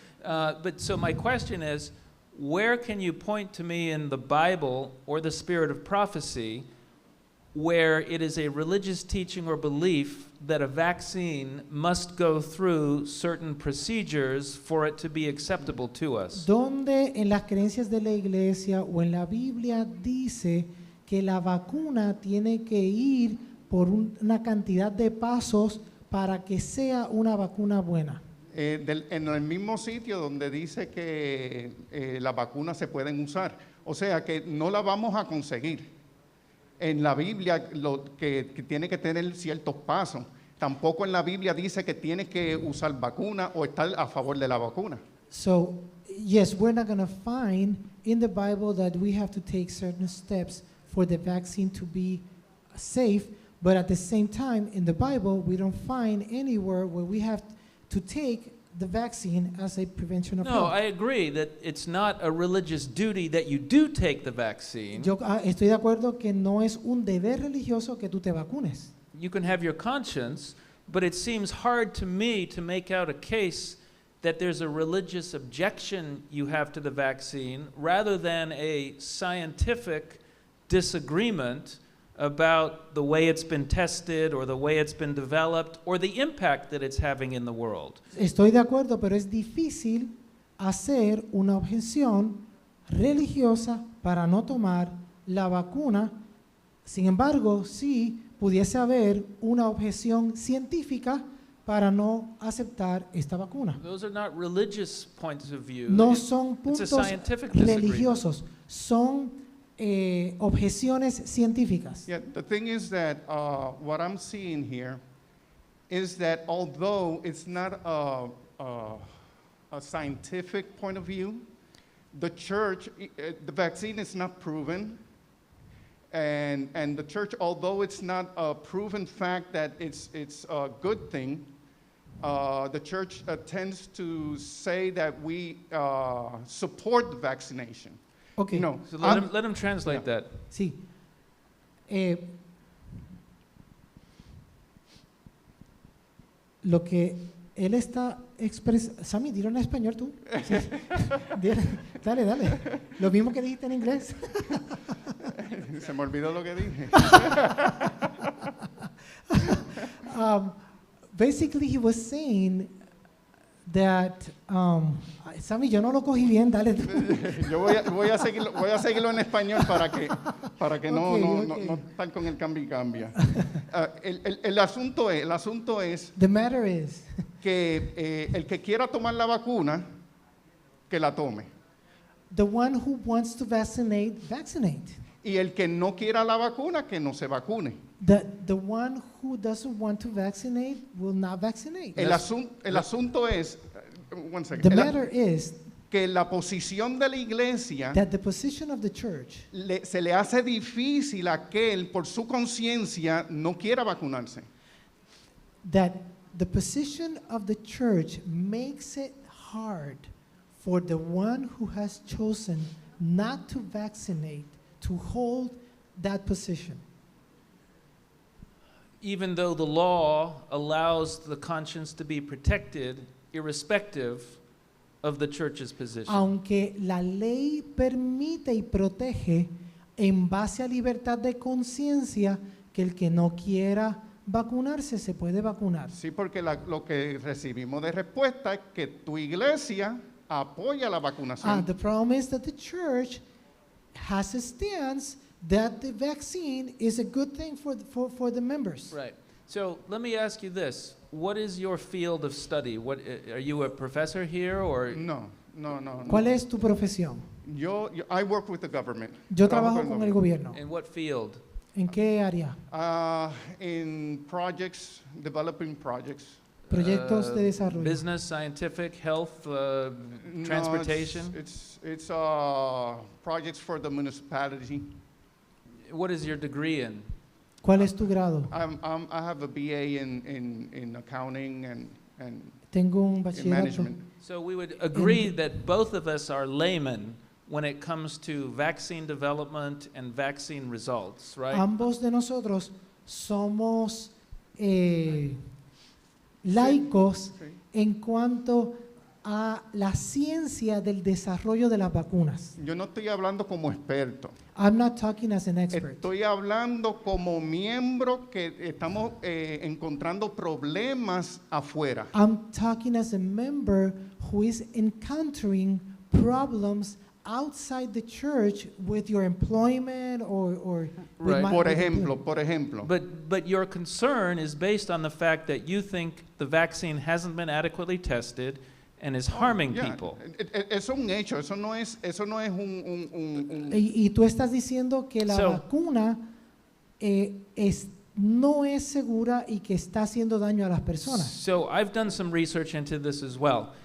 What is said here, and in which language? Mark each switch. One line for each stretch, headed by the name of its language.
English: But so my question is, where can you point to me in the Bible or the spirit of prophecy where it is a religious teaching or belief that a vaccine must go through certain procedures for it to be acceptable to us?
Spanish: ¿Dónde en las creencias de la iglesia o en la Biblia dice que la vacuna tiene que ir por una cantidad de pasos para que sea una vacuna buena? En el mismo sitio donde dice que las vacunas se pueden usar. O sea que no la vamos a conseguir. En la Biblia que tiene que tener ciertos pasos. Tampoco en la Biblia dice que tiene que usar vacuna o estar a favor de la vacuna.
English: So, yes, we're not going to find in the Bible that we have to take certain steps for the vaccine to be safe, but at the same time, in the Bible, we don't find anywhere where we have to take the vaccine as a prevention of No, health. I agree that it's not a religious duty that you do take the vaccine.
Spanish: Yo estoy de acuerdo que no es un deber religioso que tú te vacunes.
English: You can have your conscience, but it seems hard to me to make out a case that there's a religious objection you have to the vaccine rather than a scientific disagreement about the way it's been tested or the way it's been developed or the impact that it's having in the world.
Spanish: Estoy de acuerdo, pero es difícil hacer una objeción religiosa para no tomar la vacuna. Sin embargo, sí pudiese haber una objeción científica para no aceptar esta vacuna.
English: Those are not religious points of view.
Spanish: No son
English: It's a
Spanish: puntos
English: scientific disagreement.
Spanish: religiosos, son objeciones científicas.
English: Yeah, the thing is that what I'm seeing here is that although it's not a scientific point of view, the church, the vaccine is not proven, and the church, although it's not a proven fact that it's a good thing, the church tends to say that we support the vaccination. Okay. No, So let him translate that.
Spanish: Sí. Lo que él está expresando. Sammy, dilo en español tú. Sí. Dale, dale. Lo mismo que dijiste en inglés. Se me olvidó lo que dije.
English: Basically, he was saying that.
Spanish: Sammy, yo no lo cogí bien, dale. Yo voy a seguirlo en español para que no están con el cambio y cambia. El asunto es
English: The matter is
Spanish: que el que quiera tomar la vacuna, que la tome.
English: the one who wants to vaccinate, vaccinate.
Spanish: Y el que no quiera la vacuna, que no se vacune.
English: The one who doesn't want to vaccinate will not vaccinate.
Spanish: El asunto es,
English: one second, The matter is
Spanish: que la posición de la iglesia
English: that the position of the church
Spanish: se le hace difícil a aquel por su conciencia no quiera vacunarse.
English: that the position of the church makes it hard for the one who has chosen not to vaccinate to hold that position. Even though the law allows the conscience to be protected, irrespective of the church's position.
Spanish: Aunque la ley permite y protege en base a libertad de conciencia que el que no quiera vacunarse se puede vacunar. Sí, porque lo que recibimos de respuesta es que tu iglesia apoya la vacunación.
English: The problem is that the church has a stance that the vaccine is a good thing for the members. Right. So let me ask you this. What is your field of study? What, are you a professor here or? No.
Spanish: ¿Cuál es tu profesión?
English: I work with the government.
Spanish: Yo trabajo con el gobierno.
English: In what field?
Spanish: ¿En qué área?
English: In projects, developing projects.
Spanish: Proyectos de desarrollo.
English: Business, scientific, health, transportation? No, it's projects for the municipality. What is your degree in?
Spanish: ¿Cuál es tu grado?
English: I have a BA in accounting and
Spanish: Tengo un
English: in
Spanish: bachillerato.
English: management. So we would agree that both of us are laymen when it comes to vaccine development and vaccine results, right?
Spanish: Ambos de nosotros somos laicos Sí. en cuanto a la ciencia del desarrollo de las vacunas. Yo no estoy hablando como experto.
English: I'm not talking as an expert.
Spanish: Estoy hablando como miembro que estamos encontrando problemas afuera.
English: I'm talking as a member who is encountering problems outside the church with your employment or with Right.
Spanish: Por
English: with
Spanish: ejemplo.
English: But your concern is based on the fact that you think the vaccine hasn't been adequately tested and is harming Yeah, people.
Spanish: Eso es un hecho, eso no es un y tú estás diciendo que la
English: So-
Spanish: vacuna no es segura y que está haciendo daño a las personas.
English: So I've done some research into this as well.